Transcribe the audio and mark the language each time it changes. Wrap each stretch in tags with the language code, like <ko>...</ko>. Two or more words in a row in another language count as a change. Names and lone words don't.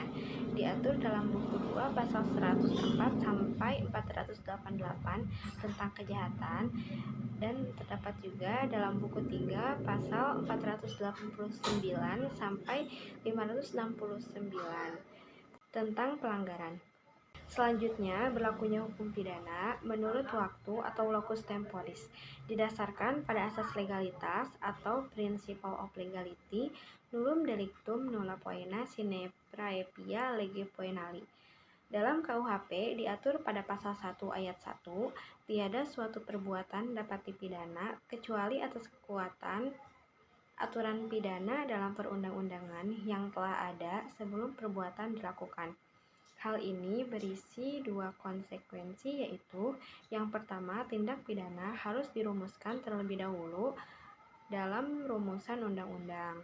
<id>Diatur dalam buku 2 pasal 104 sampai 488 tentang kejahatan dan terdapat juga dalam buku 3 pasal 489 sampai 569 tentang pelanggaran. Selanjutnya, berlakunya hukum pidana menurut waktu atau</id> <la>locus temporis,</la> <id>didasarkan pada asas legalitas atau</id> <en>principle of legality,</en> <la>nullum delictum nulla poena sine praepia lege poenali.</la> <id>Dalam KUHP diatur pada pasal 1 ayat 1, tiada suatu perbuatan dapat dipidana kecuali atas kekuatan aturan pidana dalam perundang-undangan yang telah ada sebelum perbuatan dilakukan. Hal ini berisi dua konsekuensi, yaitu yang pertama, tindak pidana harus dirumuskan terlebih dahulu dalam rumusan undang-undang.</id>